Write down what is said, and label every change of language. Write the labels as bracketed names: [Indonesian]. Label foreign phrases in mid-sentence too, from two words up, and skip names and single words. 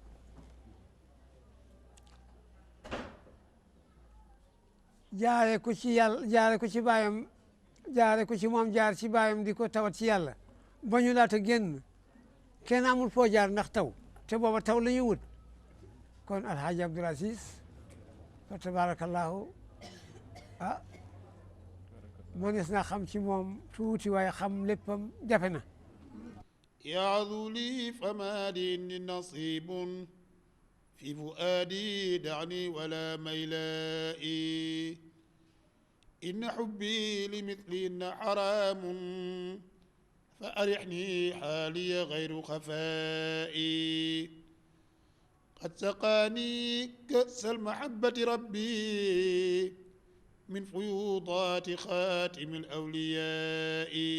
[Wolof] jaare ko ci yàlla jaare ko ci baayam jaare ko ci moom jaar ci baayam di ko tawat ci yàlla ba ñu laata génn kenn amul foo jaar ndax taw te booba taw la ñuy wut kon Alhaji Abdoul Aziz fa tabarakallahu mënees naa xam ci moom tuuti waaye xam léppam jafe na [Arabic] يعظ لي فما لي نصيب في فؤادي دعني ولا ميلائي إن حبي لمثلهن حرام فأرحني حالي غير خفائي قد سقاني كأس المحبة ربي من فيوضات خاتم الأولياء